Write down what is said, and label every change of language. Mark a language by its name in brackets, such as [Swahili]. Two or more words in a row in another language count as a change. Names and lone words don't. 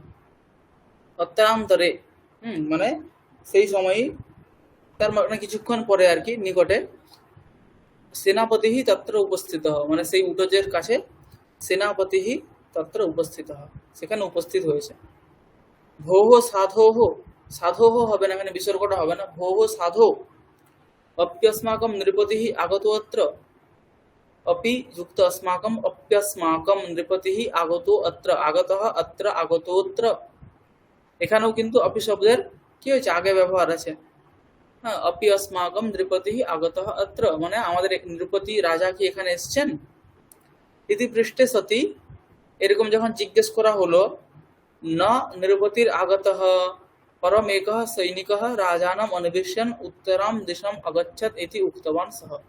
[Bangla] অত্রান্তরে মানে সেই সময়ই, তার মানে কিছুক্ষণ পরে আর কি, নিকটে [Sanskrit] সেনাপতি তত্র উপস্থিত, [Bangla] মানে সেই উটজের কাছে [Sanskrit] সেনাপতি তত্র উপস্থিত, [Bangla] সেখানে উপস্থিত হয়েছে। [Sanskrit] ভোহ সাধোহ, [Bangla] সাধোহ হবে না, এখানে বিসর্গটা হবে না। [Sanskrit] ভোহ সাধো অপ্যস্মাকম নৃপতি আগত অত্র, अपि युक्त अस्माकम अप्यस्माकम नृपति আগতো অত্র, আগতঃ অত্র, আগতোত্র। [Bangla] এখানেও কিন্তু অপি শব্দের কি হয়েছে, আগে ব্যবহার আছে। হ্যাঁ, [Sanskrit] অপি अस्माकम নৃপতি আগতঃ অত্র, [Bangla] মানে আমাদের নৃপতি রাজা কি এখানে এসেছেন। [Sanskrit] ইতি পৃষ্ঠে সতি, [Bangla] এরকম যখন জিজ্ঞেস করা হলো, [Sanskrit] ন নৃপতির আগতঃ পরম একঃ সৈনিকঃ রাজানম অন্বিষ্যন উত্তরাম দিশম অগচ্ছৎ ইতি উক্তবান সহ।